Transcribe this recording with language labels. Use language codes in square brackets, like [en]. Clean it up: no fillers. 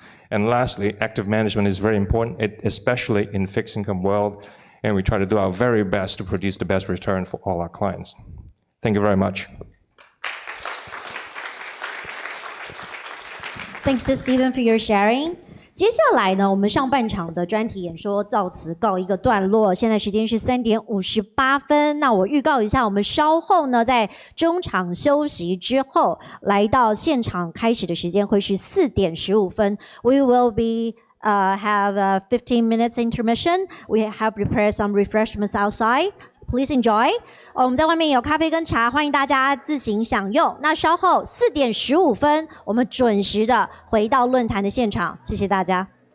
[en] And lastly, active management is very important, especially in fixed income world, and we try to do our very best to produce the best return for all our clients. Thank you very much. Thanks to Stephen for your sharing. [zh] 接下来呢，我们上半场的专题演说到此告一个段落。现在时间是3点58分。那我预告一下，我们稍后呢，在中场休息之后，来到现场开始的时间会是4点15分。 [en] We will be have a 15 minutes intermission. We have prepared some refreshments outside. Please enjoy. [zh] 我们在外面有咖啡跟茶，欢迎大家自行享用。那稍后4点15分，我们准时的回到论坛的现场。谢谢大家。